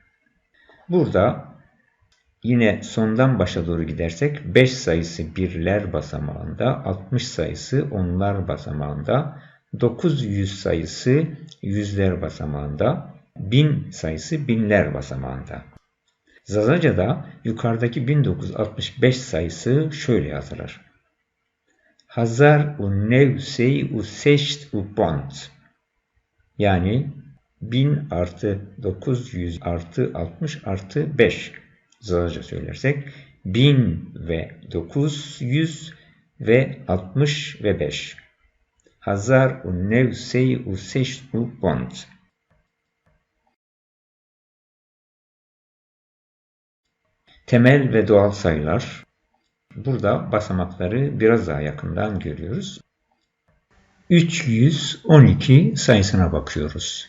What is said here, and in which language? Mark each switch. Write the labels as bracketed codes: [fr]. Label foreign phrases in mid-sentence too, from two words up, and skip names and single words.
[tr] Burada yine sondan başa doğru gidersek 5 sayısı birler basamağında, 60 sayısı onlar basamağında, 900 sayısı yüzler basamağında, 1000 sayısı binler basamağında. Zazaca'da yukarıdaki 1965 sayısı şöyle yazılır. [zza] Hazar u nevsey u seşt u pont. [tr] Yani 1000 artı 900 artı 60 artı 5. Zazaca söylersek 1000 ve 900 ve 60 ve 5. [zza] Hazar u nevsey u seşt u pont. [tr] Temel ve doğal sayılar. Burada basamakları biraz daha yakından görüyoruz. 312 sayısına bakıyoruz.